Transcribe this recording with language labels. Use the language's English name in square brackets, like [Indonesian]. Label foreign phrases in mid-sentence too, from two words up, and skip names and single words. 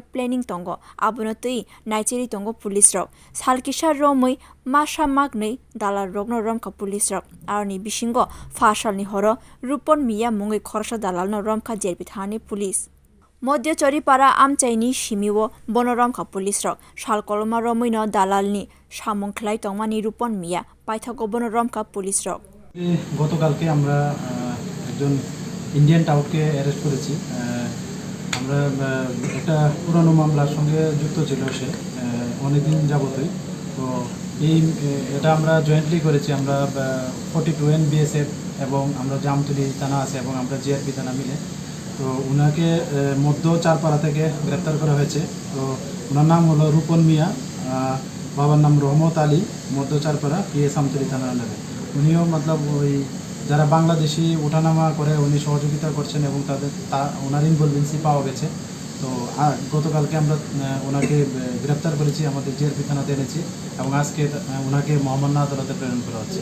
[Kok Borok] planning tongo abono tui naicheri tongo police rok salkisar romwi masa magnei dalal rokno romkha police rok arni bisingo Phasalni horo Rupan Mia mungoi khorsa dalal no romkha jerbi thani police modyo Tripura amchaini simiwo bono romkha police rok sal kolokma romwi no dalalni samung khlai tongmani Rupan Mia paithago bono romkha police rok [Bangla] গতকালকে আমরা একজন [English] Indian toutকে arrest [Bangla] করেছি আমরা একটা পুরনো মামলার সঙ্গে যুক্ত ছিল সে অনেকদিন যাবতই তো এটা আমরা জয়েন্টলি করেছি আমরা 42 বিএসএফ এবং আমরা জামতলি থানা আছে এবং আমরা জিআরপি থানা মিলে তো উনাকে মধ্য চারপাড়া থেকে গ্রেপ্তার করা হয়েছে তো ওনার নাম হলো রুপন মিয়া বাবার নাম রহমত আলী মধ্য চারপাড়া পিএস আমতলি থানার নেবে উনিও মতলব ওই যারা বাংলাদেশি ওঠানামা করে উনি সহযোগিতা করছেন এবং ওনার ইনভলভেন্সি পাওয়া গেছে তো গতকালকে আমরা ওনাকে গ্রেপ্তার করেছি আমাদের জিআরপি থানাতে এনেছি এবং আজকে ওনাকে মহামান্য আদালতে প্রেরণ করা হচ্ছে